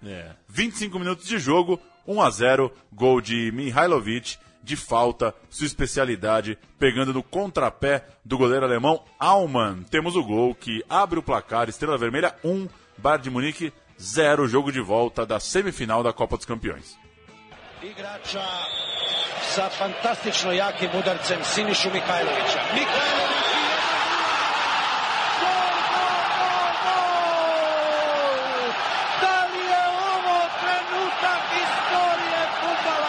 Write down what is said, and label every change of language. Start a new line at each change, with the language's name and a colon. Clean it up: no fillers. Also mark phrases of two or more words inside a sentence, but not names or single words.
Portuguese: 25 minutos de jogo, 1-0, gol de Mihailovic, de falta, sua especialidade, pegando no contrapé do goleiro alemão Aumann. Temos o gol que abre o placar, Estrela Vermelha 1, Bayern de Munique 0, jogo de volta da semifinal da Copa dos Campeões.
Serbian: Igrača sa fantastično jakim udarcem Sinišu Mihajlovića. Da li je ovo trenutak istorije fudbala?